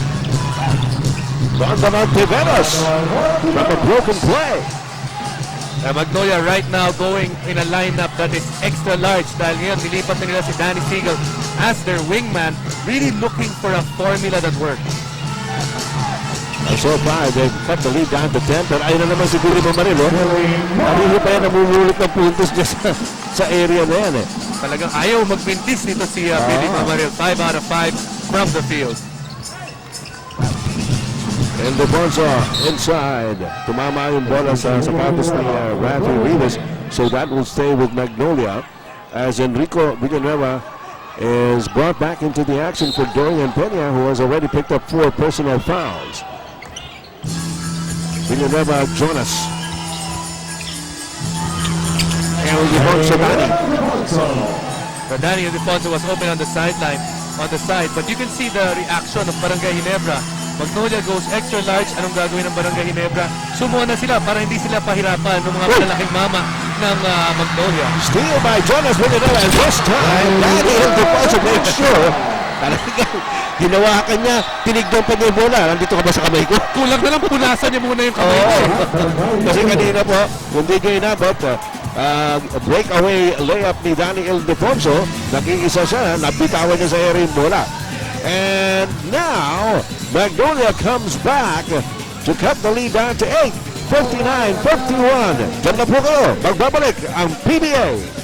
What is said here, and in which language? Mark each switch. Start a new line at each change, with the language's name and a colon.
English: Rondonon Tiveros from a broken play. Magnolia right now going in a lineup that is extra large
Filipino: dahil ngayon nilipat na nila
English: si Danny Siegel as their wingman, really looking for a formula that works. So far, they've cut the lead down to 10,
Filipino: pero ayun na naman
English: si Billy Mamaril.
Filipino: Hindi pa yan namumulit ng puntos niya sa area na yan. Talagang ayaw magmintis nito si Billy Mamaril.
English: 5 out of 5 from the field. And Defonso inside.
Filipino: Tumama yung bola sa sapatos ni Rafi Rivas.
English: So that will stay with Magnolia as Enrico Villanueva is brought back into the action for Dorian Peña, who has already picked up 4 personal fouls. Villanueva, Jonas. And Defonso Danny. Danny Defonso was open on the sideline, on the side, but you can see the reaction of Barangay Ginebra Magnolia goes extra large.
Filipino: Anong gagawin ng Barangay Ginebra? Sumuha na sila para hindi sila pahirapan ng mga malalaking mama ng Magnolia.
English: Steal by Jonas Villanueva, and this time, Danny Ildefonso makes sure
Filipino: talagang hinawakan niya, tinignan pa niya yung bola. Nandito ka ba sa kamay ko? Kulang na lang punasan niya muna yung kamay ko. Kasi kanina po, kung di kayo inabot, breakaway layup ni Danny Ildefonso, nag-iisa siya, nabitawan niya sa area yung bola.
English: And now, Magnolia comes back to cut the lead down to 8, 59-51.
Filipino: Diyan na po kayo, magbabalik ang PBA.